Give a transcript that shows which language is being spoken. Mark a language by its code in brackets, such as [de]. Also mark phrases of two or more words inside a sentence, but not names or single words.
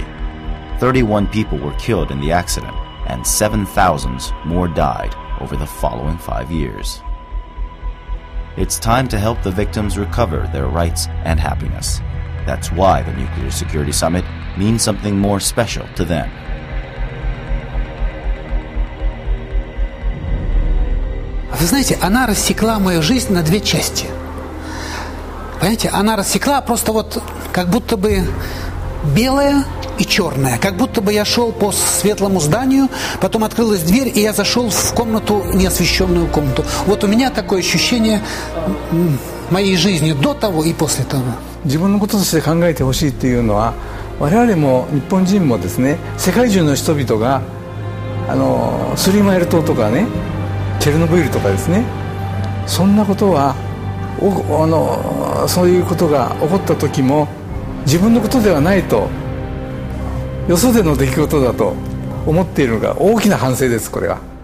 [en] 31 people were killed in the accident, and 7,000 more died over the following 5 years. It's time to help the victims recover their rights and happiness. That's why the Nuclear Security Summit means something more special to them. [ru] Вы знаете, она рассекла мою жизнь на две части. Понимаете, она рассекла просто вот как будто бы белое и черное. Как будто бы я шел по светлому зданию, потом открылась дверь, и я зашел в комнату, неосвещенную комнату. Вот у меня такое ощущение моей жизни до того и после того. [ja] 自分のこととして考えてほしいっていうのは我々も日本人もですね、世界中の人々がスリーマイル島とかね、チェルノブイリとかですね、そんなことはそういうことが起こった時も自分のことではないと、よそでの出来事だと思っているのが大きな反省です。これは。